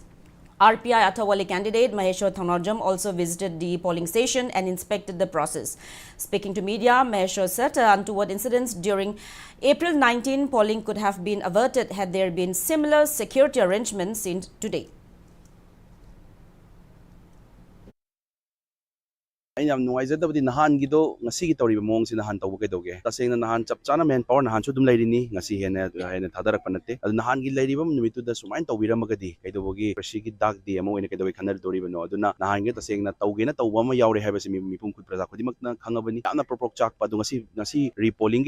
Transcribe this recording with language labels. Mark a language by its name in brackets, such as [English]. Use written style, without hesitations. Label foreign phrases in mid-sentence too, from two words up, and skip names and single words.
[English] RPI Atawali candidate Maheshwar Khongjom also visited the polling station and inspected the process. Speaking to media, Maheshwar said untoward incidents during April 19 polling could have been averted had there been similar security arrangements seen today. [Manipuri] ꯑꯩꯅ ꯌꯥꯝ ꯅꯨꯡꯉꯥꯏꯖꯗꯕꯗꯤ ꯅꯍꯥꯟꯒꯤꯗꯣ ꯉꯁꯤꯒꯤ ꯇꯧꯔꯤꯕ ꯃꯑꯣꯡꯁꯤ ꯅꯍꯥꯟ ꯇꯧꯕ ꯀꯩꯗꯧꯒꯦ ꯇꯁꯦꯡꯅ ꯅꯍꯥꯟ ꯆꯞ ꯆꯥꯅ ꯃꯦꯟ ꯄꯥꯋꯔ ꯅꯍꯥꯟꯁꯨ ꯑꯗꯨꯝ ꯂꯩꯔꯤꯅꯤ ꯉꯁꯤ ꯍꯦꯟꯅ ꯊꯥꯗꯔꯛꯄ ꯅꯠꯇꯦ ꯑꯗꯨ ꯅꯍꯥꯟꯒꯤ ꯂꯩꯔꯤꯕ ꯅꯨꯃꯤꯠꯇꯨꯗ ꯁꯨꯃꯥꯏꯅ ꯇꯧꯕꯤꯔꯝꯃꯒꯗꯤ ꯀꯩꯗꯧꯕꯒꯤ ꯄ꯭ꯔꯁꯤꯒꯤ ꯗꯥꯛ ꯗꯦ ꯑꯃ ꯑꯣꯏꯅ ꯀꯩꯗꯧꯕꯩ ꯈꯟꯅꯔꯗꯣꯔꯤꯕꯅꯣ ꯑꯗꯨꯅ ꯅꯍꯥꯟꯒꯤ ꯇꯁꯦꯡꯅ ꯇꯧꯒꯦꯅ ꯇꯧꯕ ꯑꯃ ꯌꯥꯎꯔꯦ ꯍꯥꯏꯕꯁꯤ ꯃꯤꯄꯨꯝ ꯄ꯭ꯔꯖꯥ ꯈꯨꯗꯤꯡꯃꯛꯅ ꯈꯪꯉꯕꯅꯤ ꯌꯥꯝꯅ ꯄ꯭ꯔꯣꯛ ꯆꯥꯛꯄ ꯑꯗꯣ ꯉꯁꯤ ꯔꯤꯄꯣꯂꯤꯡꯒꯤ